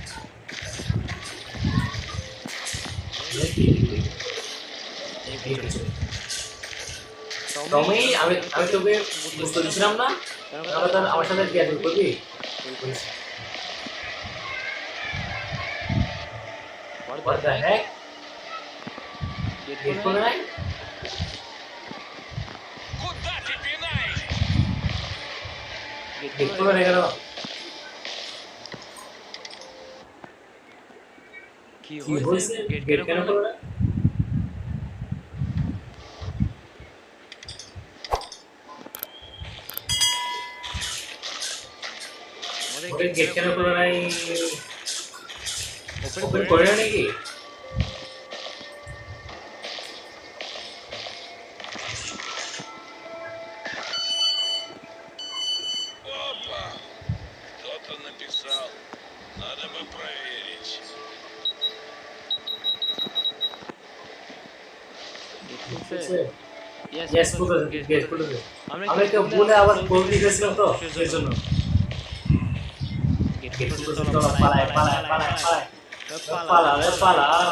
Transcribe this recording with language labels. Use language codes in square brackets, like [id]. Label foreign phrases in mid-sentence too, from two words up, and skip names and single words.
[bn] তুমি আমি তোকে বুঝতে দিছিলাম না আমার সাথে বিয়ে করবি [en] What the heck? [bn] Gate খোলা নাই? [ru] Куда ты пинаешь? [bn] Gate খোলা নাই কেন? কি হয়েছে? Gate কেন খোলা নাই? ওকে গেট কেন খোলা নাই? ওপেন করে নাকি? Опа! [ru] Кто-то написал. Надо бы проверить. [bn] Yes, খুলেছে, গেট খুলেছে। আমরা কি ভুলে আবার বলতে গেছিলাম তো সেই জন্য। গেট খুলেছে তো পালায়। পালা।